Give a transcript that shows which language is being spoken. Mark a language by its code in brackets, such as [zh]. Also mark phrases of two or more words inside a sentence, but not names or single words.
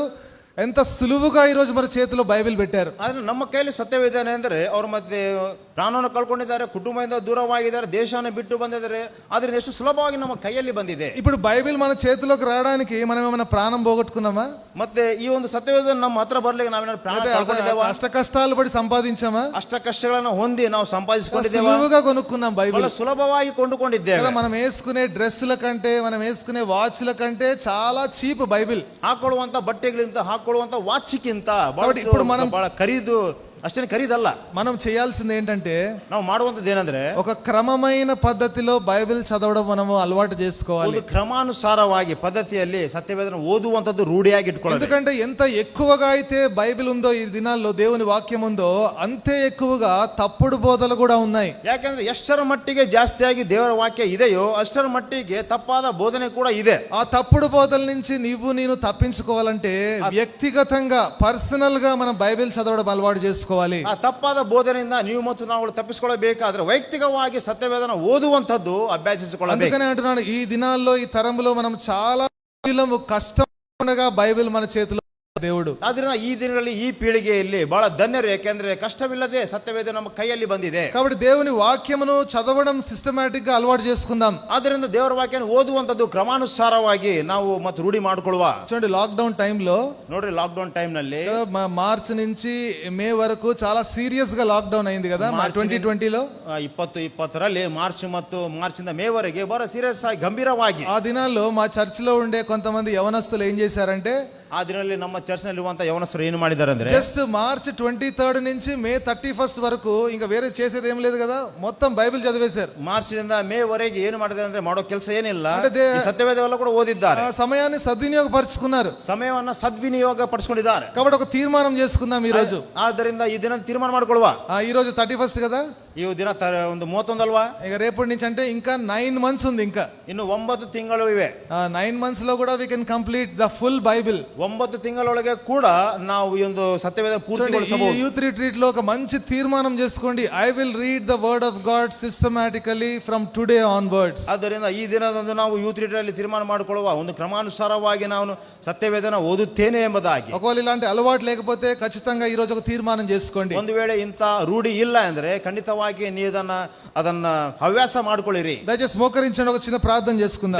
[te] ఎంత సులువుగా ఈ రోజు మన చేతిలో బైబిల్ పెట్టారు. [kn] ಆದ್ರೆ ನಮ್ಮ ಕೈಯಲ್ಲಿ ಸತ್ಯವೇದ ಅಂದ್ರೆ ಅವ್ರ ಮತ್ತೆ ಪ್ರಾಣವನ್ನು ಕಳ್ಕೊಂಡಿದ್ದಾರೆ, ಕುಟುಂಬದಿಂದ ದೂರವಾಗಿದ್ದಾರೆ, ದೇಶವನ್ನು ಬಿಟ್ಟು ಬಂದಿದ್ದಾರೆ. ಆದ್ರೆ ಎಷ್ಟು ಸುಲಭವಾಗಿ ನಮ್ಮ ಕೈಯಲ್ಲಿ ಬಂದಿದೆ. [te] ఇప్పుడు బైబిల్ మన చేతిలోకి రావడానికి మనం ఏమైనా ప్రాణం పోగొట్టుకున్నామా? [kn] ಮತ್ತೆ ಈ ಒಂದು ಸತ್ಯವೇದ ನಮ್ಮ ಹತ್ರ ಬರ್ಲಿಕ್ಕೆ ನಾವೇನಾದ್ರು ಪ್ರಾಣ ಕಳ್ಕೊಂಡಿದ್ದೇವಾ? [te] అష్ట కష్టాలు పడి సంపాదించామా? [kn] ಅಷ್ಟ ಕಷ್ಟಗಳನ್ನು ಹೊಂದಿ ನಾವು ಸಂಪಾದಿಸಿಕೊಂಡಿದ್ದೇವೆ. [te] సులువుగా కొనుక్కున్నాం బైబిల్, [kn] ಸುಲಭವಾಗಿ ಕೊಂಡುಕೊಂಡಿದ್ದೇವೆ. [te] మనం వేసుకునే డ్రెస్సుల కంటే, మనం వేసుకునే వాచ్ల కంటే చాలా చీప్ బైబిల్. [kn] ಹಾಕೊಳ್ಳುವಂತ ಬಟ್ಟೆಗಳಿಂದ, ಹಾಕೊಳ್ಳುವಂತ ವಾಚ್ಗಿಂತ [te] ఇప్పుడు మనం [kn] ಬಹಳ ಖರೀದು ಅಷ್ಟೇನು ಖರೀದಲ್ಲ. [te] మనం చేయాల్సింది ఏంటంటే [kn] ನಾವು ಮಾಡುವಂಥದ್ದು ಏನಂದ್ರೆ [te] ఒక క్రమమైన పద్ధతిలో బైబిల్ చదవడం మనము అలవాటు చేసుకోవాలి. [kn] ಒಂದು ಕ್ರಮಾನುಸಾರವಾಗಿ ಪದ್ಧತಿಯಲ್ಲಿ ಸತ್ಯವೇದನ ಓದುವಂಥದ್ದು ರೂಢಿಯಾಗಿ ಇಟ್ಕೊಳ್ಳೋದು. [te] ఎందుకంటే ఎంత ఎక్కువగా అయితే బైబిల్ ఉందో ఈ దినాల్లో దేవుని వాక్యం ఉందో అంతే ఎక్కువగా తప్పుడు బోధలు కూడా ఉన్నాయి. [kn] ಯಾಕಂದ್ರೆ ಎಷ್ಟರ ಮಟ್ಟಿಗೆ ಜಾಸ್ತಿಯಾಗಿ ದೇವರ ವಾಕ್ಯ ಇದೆಯೋ ಅಷ್ಟರ ಮಟ್ಟಿಗೆ ತಪ್ಪಾದ ಬೋಧನೆ ಕೂಡ ಇದೆ. [te] ఆ తప్పుడు బోధల నుంచి నీవు నేను తప్పించుకోవాలంటే వ్యక్తిగతంగా పర్సనల్ గా మనం బైబిల్ చదవడం అలవాటు చేసుకోవాలి. [kn] ಆ ತಪ್ಪಾದ ಬೋಧನೆಯಿಂದ ನೀವು ಮತ್ತು ನಾವು ತಪ್ಪಿಸಿಕೊಳ್ಳಬೇಕಾದ್ರೆ ವೈಯಕ್ತಿಕವಾಗಿ ಸತ್ಯವೇದನ ಓದುವಂಥದ್ದು ಅಭ್ಯಾಸಿಸಿಕೊಳ್ಳಬೇಕು. [te] అందుకనే అంటున్నాను ఈ దినాల్లో ఈ తరంలో మనం చాలా కష్టంగా బైబిల్ మన చేతిలో దేవుడు. [kn] ಆದ್ರಿಂದ ಈ ದಿನಗಳಲ್ಲಿ ಈ ಪೀಳಿಗೆಯಲ್ಲಿ ಬಹಳ ಧನ್ಯರು, ಯಾಕೆಂದ್ರೆ ಕಷ್ಟವಿಲ್ಲದೆ ಸತ್ಯವೇದ ನಮ್ಮ ಕೈಯಲ್ಲಿ ಬಂದಿದೆ. [te] కాబట్టి దేవుని వాక్యమును చదవడం సిస్టమాటిక్ గా అలవాటు చేసుకుందాం. [kn] ಆದ್ರಿಂದ ದೇವರ ವಾಕ್ಯನ ಓದುವಂಥದ್ದು ಕ್ರಮಾನುಸಾರವಾಗಿ ನಾವು ಮತ್ತೆ ರೂಢಿ ಮಾಡಿಕೊಳ್ಳುವ. [te] చూడండి లాక్డౌన్ టైంలో [kn] ನೋಡ್ರಿ, ಲಾಕ್ಡೌನ್ ಟೈಮ್ ನಲ್ಲಿ [te] మార్చి నుంచి మే వరకు చాలా సీరియస్ గా లాక్డౌన్ అయింది కదా 2020లో. [kn] 2020ರಲ್ಲಿ ಮಾರ್ಚಿಂದ ಮೇವರೆಗೆ ಬಹಳ ಸೀರಿಯಸ್ ಆಗಿ ಗಂಭೀರವಾಗಿ [te] ఆ దినాల్లో మా చర్చిలో ఉండే కొంతమంది యవనస్తులు ఏం చేశారంటే [kn] ಆ ದಿನದಲ್ಲಿ ನಮ್ಮ ಚರ್ಚ್ ನಲ್ಲಿ ಇರುವಂತ ಯವನಸ್ಥರು ಏನು ಮಾಡಿದ್ದಾರೆ ಅಂದ್ರೆ [te] జస్ట్ మార్చి 23 నుంచి మే 31 వరకు ఇంకా వేరే చేసేది ఏం లేదు కదా, మొత్తం బైబిల్ చదివేశారు. [kn] ಮಾರ್ಚ್ನಿಂದ ಮೇ ವರೆಗೆ ಏನು ಮಾಡಿದ್ದಾರೆ ಅಂದ್ರೆ ಮಾಡೋ ಕೆಲಸ ಏನಿಲ್ಲ, [te] అంటే [kn] ಈ ಸತ್ಯವೇದವೆಲ್ಲ ಕೂಡ ಓದಿದ್ದಾರೆ. [te] ఆ సమయాన్ని సద్వినియోగపరుచుకున్నారు. [kn] ಸಮಯವನ್ನ ಸದ್ವಿನಿಯೋಗ ಪಡಿಸಿಕೊಂಡಿದ್ದಾರೆ. [te] కాబట్టి ఒక తీర్మానం చేసుకుందాం ఈ రోజు. [kn] ಆದ್ದರಿಂದ ಈ ದಿನ ತೀರ್ಮಾನ ಮಾಡ್ಕೊಳ್ಳುವ. [te] ఈ రోజు 31 కదా, [kn] ಈ ದಿನ ಒಂದು 31 ಅಲ್ವಾ, [te] ఇక రేపటి నుంచి అంటే ఇంకా 9 మంత్స్ ఉంది. ఇంకా [kn] ಇನ್ನು 9 ತಿಂಗಳು ಇವೆ. [en] 9 [te] మంత్స్ లో కూడా [en] we can complete the full Bible. [kn] 9 ತಿಂಗಳೊಳಗೆ ಕೂಡ ನಾವು ಈ ಒಂದು ಸತ್ಯವೇದ ಪೂರ್ತಿಗೊಳಿಸಬಹುದು. [te] యూత్ రిట్రీట్ లో ఒక మంచి తీర్మానం చేసుకోండి, [en] I will read the word of God systematically from today onwards. [kn] ಆದ್ದರಿಂದ ಈ ದಿನದಂದು ನಾವು ಯೂತ್ ರೀಡರ್ ಅಲ್ಲಿ ತೀರ್ಮಾನ ಮಾಡಿಕೊಳ್ಳುವ, ಒಂದು ಕ್ರಮಾನುಸಾರವಾಗಿ ನಾನು ಸತ್ಯವೇದನ ಓದುತ್ತೇನೆ ಎಂಬುದಾಗಿ. [te] ఒకవేళ ఇలాంటి అలవాటు లేకపోతే ఖచ్చితంగా ఈ రోజు ఒక తీర్మానం చేసుకోండి. [kn] ಒಂದು ವೇಳೆ ಇಂಥ ರೂಢಿ ಇಲ್ಲ ಅಂದ್ರೆ ಖಂಡಿತವಾಗಿ ನೀವು ಅದನ್ನ ಹವ್ಯಾಸ ಮಾಡ್ಕೊಳ್ಳಿರಿ. [te] దయచేసి మోకరించండి, ఒక చిన్న ప్రార్థన చేసుకుందాం.